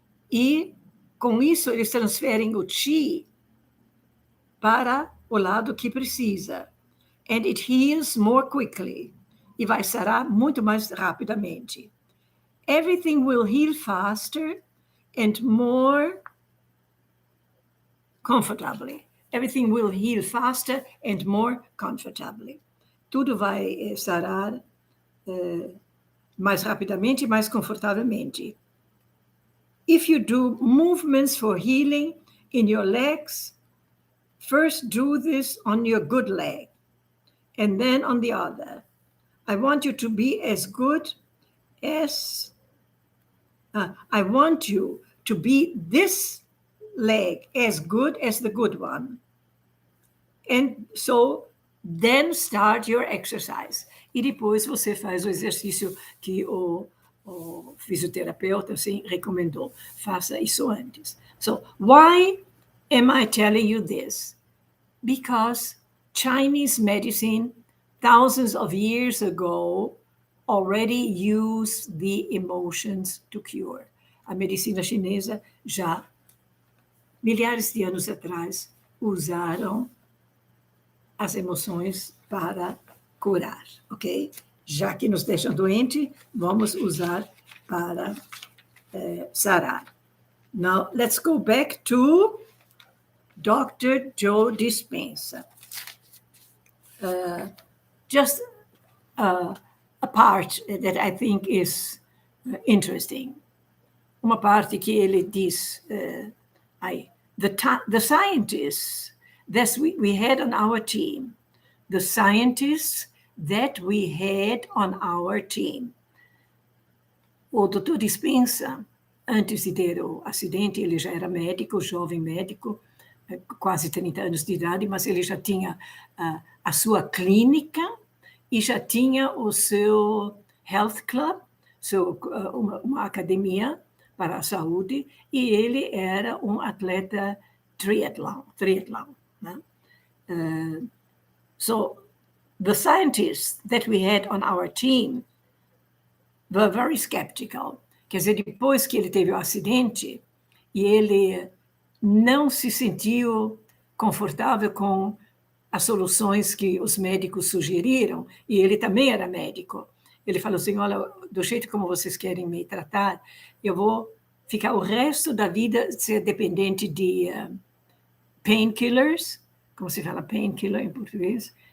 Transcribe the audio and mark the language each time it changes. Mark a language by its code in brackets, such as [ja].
[pt] E, com isso, eles transferem o chi para o lado que precisa. [en] And it heals more quickly. [pt] E vai sarar muito mais rapidamente. [en] Everything will heal faster and more comfortably. Everything will heal faster and more comfortably. [pt] Tudo vai sarar mais rapidamente e mais confortavelmente. [en] If you do movements for healing in your legs. First do this on your good leg, and then on the other. I want you to be as good as, I want you to be this leg as good as the good one. And so, then start your exercise. [pt] E depois você faz o exercício que o fisioterapeuta assim, recomendou. Faça isso antes. [en] So, why am I telling you this? Because Chinese medicine, thousands of years ago, already used the emotions to cure. [pt] A medicina chinesa já, milhares de anos atrás, usaram as emoções para curar, ok? Já que nos deixam doentes, vamos usar para sarar. [en] Now, let's go back to Dr. Joe Dispenza. Just a part that I think is interesting. [pt] Uma parte que ele diz, [en] the scientists that we had on our team, the scientists that we had on our team. [pt] O Dr. Dispenza, antes de ter o acidente, ele já era médico, jovem médico, quase 30 anos de idade, mas ele já tinha a sua clínica e já tinha o seu health club, uma academia para a saúde, e ele era um atleta triatlon. Né? [en] So the scientists that we had on our team were very skeptical. [pt] Quer dizer, depois que ele teve o acidente e ele não se sentiu confortável com as soluções que os médicos sugeriram, e ele também era médico. Ele falou assim, olha, do jeito como vocês querem me tratar, eu vou ficar o resto da vida ser dependente de painkillers, como se fala painkiller em português?